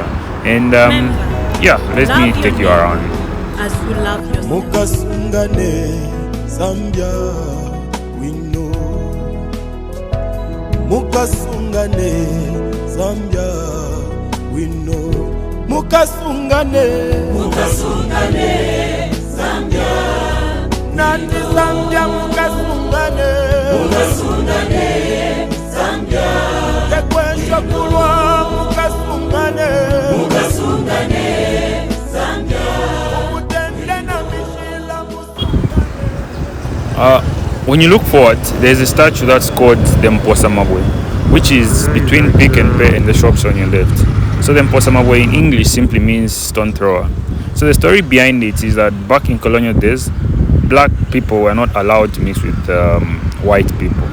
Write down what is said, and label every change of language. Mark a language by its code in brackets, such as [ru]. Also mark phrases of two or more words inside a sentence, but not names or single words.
[en] And let me take you around as you love yourself. [bem] Mukasungane Zambia [en] we know. [bem] Mukasungane Zambia [en] we know. [bem] Mukasungane Zambia Nandi Zambia mukasungane Zambia Kekwesha kulwa mukasungane Zambia [en] when you look forward, there's a statue that's called the Mposa Mabwe, which is between Pick n Pay and the shops on your left. So the Mposa Mabwe in English simply means stone thrower. So the story behind it is that back in colonial days, black people were not allowed to mix with white people.